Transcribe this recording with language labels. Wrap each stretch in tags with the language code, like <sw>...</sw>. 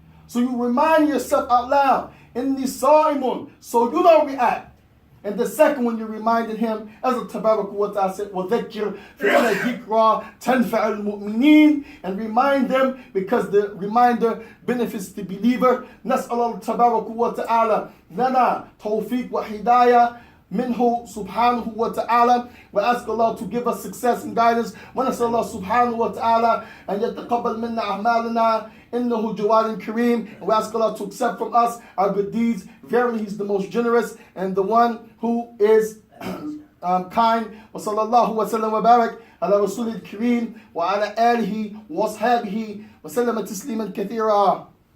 <en>So you remind yourself out loud,</en> <ar>إِنِّي صَائِمٌ,</ar> <en>so you don't react. And the second one, you reminded him, as a Tabarak wa Ta'ala said,</en> <ar>وَذَكِّرْ فِعْنَ ذِكْرَى تَنْفَعُ الْمُؤْمِنِينَ,</ar> <en>and remind them, because the reminder benefits the believer.</en> <ar>نسأل الله تبارك وتعالى لنا توفيق وهداية منه سبحانه وتعالى.</ar> <en>We ask Allah to give us success and guidance.</en> <ar>ونسأل الله سبحانه وتعالى أن يتقبل منا أعمالنا إنه جواد كريم.</ar> <en>And we ask Allah to accept from us our good deeds. Verily, He's the most generous and the one who is kind.</en> <ar>وصلى الله وسلم وبارك على رسول الكريم وعلى آله وأصحابه وسلم تسليما كثيرا.</ar>